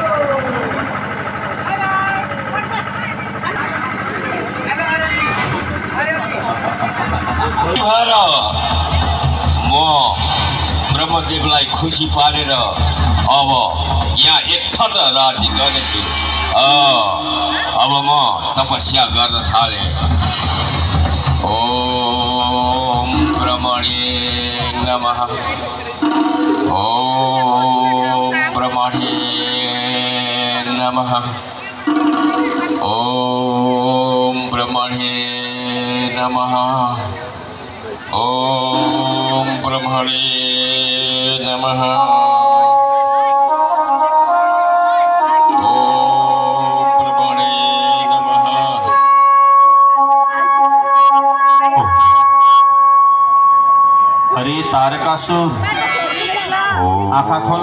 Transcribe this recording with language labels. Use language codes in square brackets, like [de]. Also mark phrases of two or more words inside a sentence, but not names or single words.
[ne] म ब्रह्मदेवलाई खुसी पारेर अब यहाँ एक छत्र राजी गर्नेछु। अब म तपस्या गर्न थाले। [sa] ओम ब्रह्मणे नमः। ओम ब्रह्मणे नमः। ओम ब्रह्मणे नमः। ओम ब्रह्मणे नमः। [ne] अरे तारकासुर, आँखा खोल।